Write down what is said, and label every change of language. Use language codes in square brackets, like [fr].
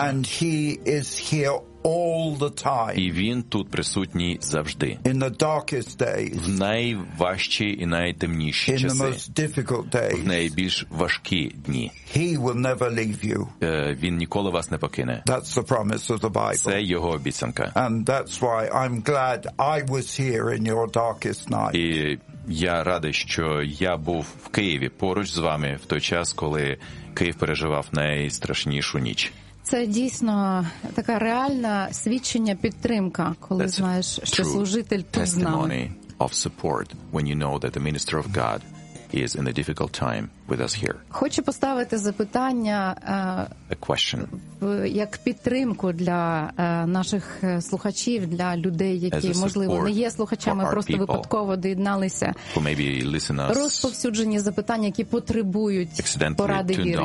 [en] And he is here all the time. [uk] І він тут присутній завжди. [en] In the darkest days. [uk] В найважчі і найтемніші [en] In [uk] часи. [en] In the most difficult days. [uk] В найбільш важкі дні. [en] He will never leave you. [uk] Він ніколи вас не покине. [en] That's the promise of the Bible. [uk] Це його обіцянка. [en] And that's why I'm glad I was here in your darkest night. [uk] І я радий, що я був в Києві поруч з вами в той час, коли Київ переживав найстрашнішу ніч. Це дійсно така реальна свідчення, підтримка, коли [en] That's [uk] знаєш, що служитель тут з нами. [en] Testimony of support when you know that the minister of God is in a difficult time with us here. [uk] Хочу поставити запитання як підтримку для наших слухачів, для людей, які, можливо, не є слухачами, просто випадково доєдналися. [en] Who maybe listen us. [uk] Розповсюджені запитання, які потребують поради віри.